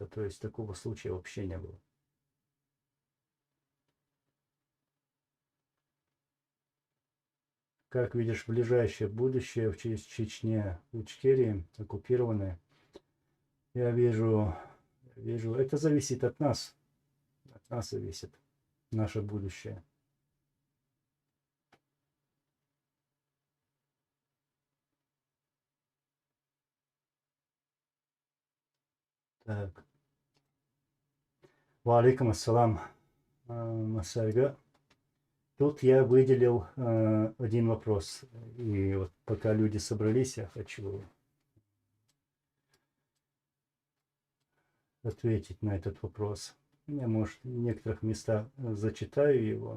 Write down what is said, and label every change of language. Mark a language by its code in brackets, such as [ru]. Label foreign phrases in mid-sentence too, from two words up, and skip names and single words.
[ru] То есть такого случая вообще не было. Как видишь, ближайшее будущее в Чечне, в Ичкерии, оккупированной, я вижу, это зависит от нас. От нас зависит наше будущее. Так. [ar] وعليكم السلام, Масайга. [ru] Тут я выделил один вопрос. И вот пока люди собрались, я хочу ответить на этот вопрос. Я, может, в некоторых местах зачитаю его.